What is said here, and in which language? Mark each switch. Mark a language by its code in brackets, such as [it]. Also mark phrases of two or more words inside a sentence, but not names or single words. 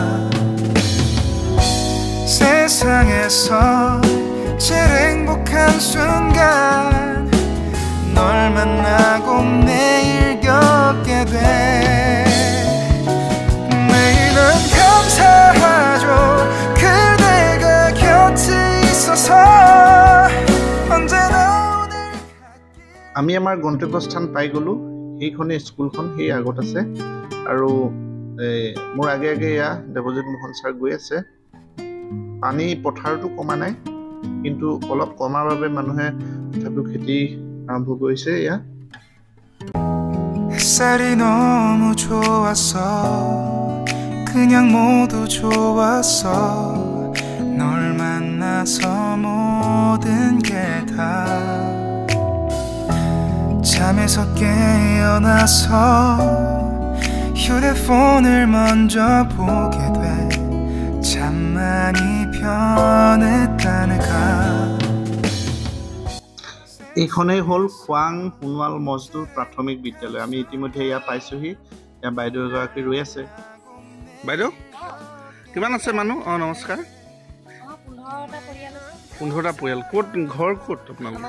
[ko] 세상에서 제일 행복한 순간 널 만나고 매일 겪게 돼 매일은 감사하죠 그대가 곁에 있어서 언제나 오늘 [as] আমি আমাৰ গন্তব্যস্থান পাই গলো এইখনে স্কুলখন সেই আগত আছে আৰু মোৰ আগে আগে এয়া দেৱজিৎ মোহন ছাৰ গৈ আছে পানী পথাৰটো কমা নাই কিন্তু অলপ কমাৰ বাবে মানুহে তথাপিও খেতি আৰম্ভ কৰিছে এয়া [ko] 햇살이 너무 좋았어 그냥 모두 좋았어 널 만나서 모든 게 다 잠에서 깨어나서 휴대폰을 먼저 보게 돼 참 많이 변했다는가 [as] এইখনেই হ'ল খোৱাং সোণোৱাল মজদুৰ প্ৰাথমিক বিদ্যালয় আমি ইতিমধ্যে এয়া পাইছোহি এয়া বাইদেউ এগৰাকী ৰৈ আছে বাইদেউ কিমান আছে মানুহ নমস্কাৰ 15টা পৰিয়াল ক'ত ঘৰ ক'ত আপোনালোকৰ